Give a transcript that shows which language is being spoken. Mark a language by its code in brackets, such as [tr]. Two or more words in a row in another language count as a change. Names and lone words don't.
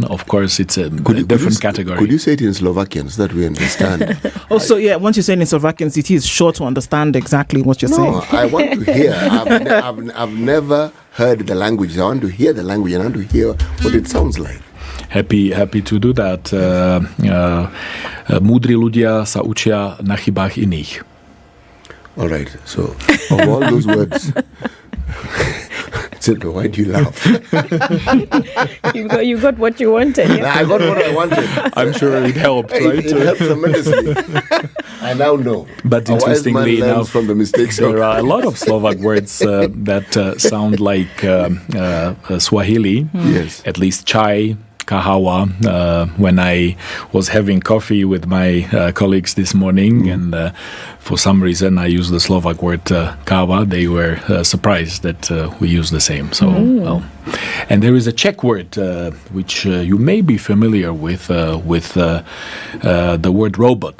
[en] Of course, it's a different category. Could you say it in Slovakian so that we understand? Also, once you say it in Slovakian, it is sure to understand exactly what you're saying. No, I want to hear. I've never heard the language. I want to hear the language and I want to hear what it sounds like. Happy to do that. [sk] Múdri ľudia sa učia na chybách iných. [en] All right. So, of all those words, Silvia, why do you laugh? You got what you wanted. Yeah? I got what I wanted. I'm sure it helped, right? It helped tremendously. I now know. But interestingly enough, from the mistakes there are a lot of Slovak words that sound like Swahili. Yes. At least chai, kahawa. When I was having coffee with my colleagues this morning, and for some reason I used the Slovak word kawa, they were surprised that we use the same. So, and there is a Czech word which you may be familiar with the word robot.